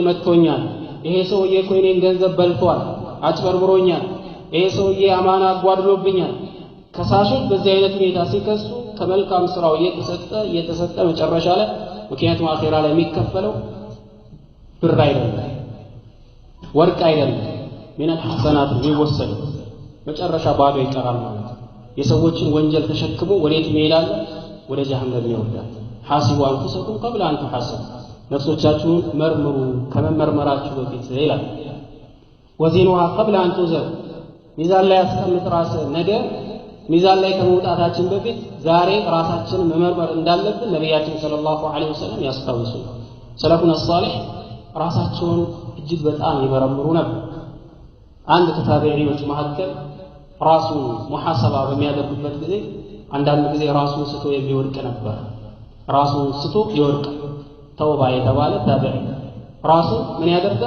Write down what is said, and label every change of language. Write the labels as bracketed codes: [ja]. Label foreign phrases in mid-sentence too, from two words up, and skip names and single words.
[am] መጥቶኛል፣ ይሄ ሰውዬ እኮ እኔን ገንዘብ በልቷል፣ አጭበርብሮኛል፣ ይሄ ሰውዬ አማና አጓድሎብኛል። ከሳሾች በዚህ አይነት ሁኔታ ሲከሱ ከመልካም ስራው እየተሰጠ መጨረሻ ላይ ምክንያቱም አኺራ ላይ የሚከፈለው ብር አይደለም ወርቅ አይደለም ምን الحسنات የሚወሰድ መጨረሻ ባዶ ይቀራል ማለት ነው። የሰዎችን ወንጀል ተሸክሞ ወዴት ይሄዳል? ወደ ጀሃነም ይወርዳል። [ar] حاسبوا أنفسكم قبل ان تحاسبوا [am] ነፍሶቻችሁን መርምሩ ከመመርመራችሁ በፊት ይላል። [ar] وزنوها قبل ان [am] توزن ሚዛን ላይ አስቀምጥ ራስህ ነገ ሚዛን ላይ ከመውጣታችን በፊት ዛሬ ራሳችንን መመርመር እንዳለብን ነቢያችን [ar] صلى الله عليه وسلم [am] ያስታውሱ። [ar] سلفنا الصالح [am] ራሳቸውን እጅግ በጣም ይመረምሩ ነበር። አንድ ከታቢዒዎች መካከል ራሱን ሙሐሰባ በሚያደርግበት ጊዜ አንዳንድ ጊዜ ራሱን ስቶ የሚወድቅ ነበር። ራሱን ስቶ ይወድቅ ተውባ የተባለ ታቢዒ ራሱ ምን ያደርጋል?